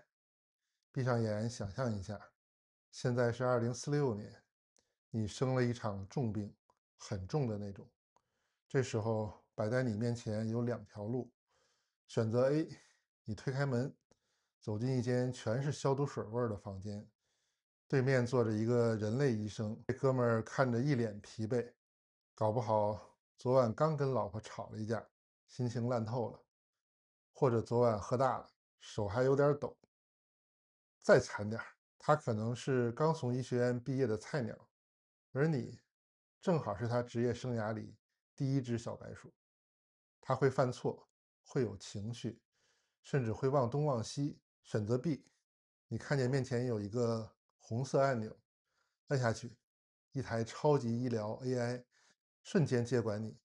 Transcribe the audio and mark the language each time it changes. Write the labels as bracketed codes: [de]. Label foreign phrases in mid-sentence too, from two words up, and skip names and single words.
[zh] 閉上眼，想象一下，現在是2046年，你生了一場重病，很重的那種。這時候擺在你面前有兩條路，選擇 A，你推開門，走進一間全是消毒水味兒的房間，對面坐着一個人類醫生，這哥們兒看着一臉疲惫，搞不好昨晚剛跟老婆吵了一架，心情爛透了。或者昨晚喝大了，手還有點抖。再惨點，他可能是刚從醫学院畢業的菜鳥，而你正好是他職業生涯裡第一隻小白鼠。他會犯錯，會有情緒，甚至會忘東忘西。選擇 B，你看見面前有一個紅色按鈕，按下去，一台超級醫療 AI 瞬間接管你。